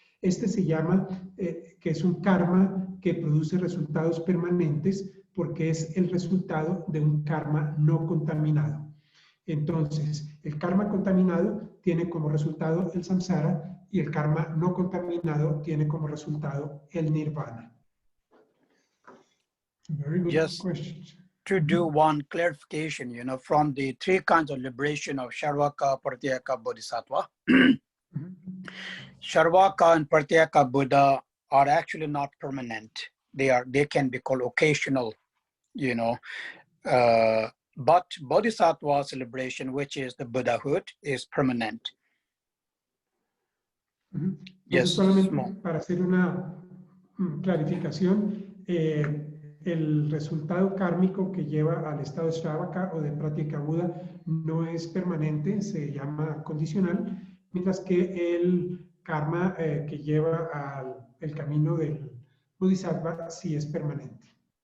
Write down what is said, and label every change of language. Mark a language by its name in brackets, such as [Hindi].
[Spanish] Este se llama, que es un karma que produce resultados permanentes porque es el resultado de un karma no contaminado. Entonces, el karma contaminado tiene como resultado el samsara y el karma no contaminado tiene como resultado el nirvana. [English] Very good question. To do one clarification, you know, from the 3 kinds of liberation of Sharvaka, Pratyeka, Bodhisattva. Sharvaka and Pratyeka Buddha are actually not permanent. They can be called occasional, you know. But Bodhisattva's liberation, which is the Buddhahood, is permanent. Yes. [Spanish] Solamente para hacer una clarificación, el resultado kármico que lleva al estado de Shravaka o de Pratyeka Buddha no es permanente, se llama condicional, mientras que el karma que lleva al camino del Bodhisattva sí es permanente.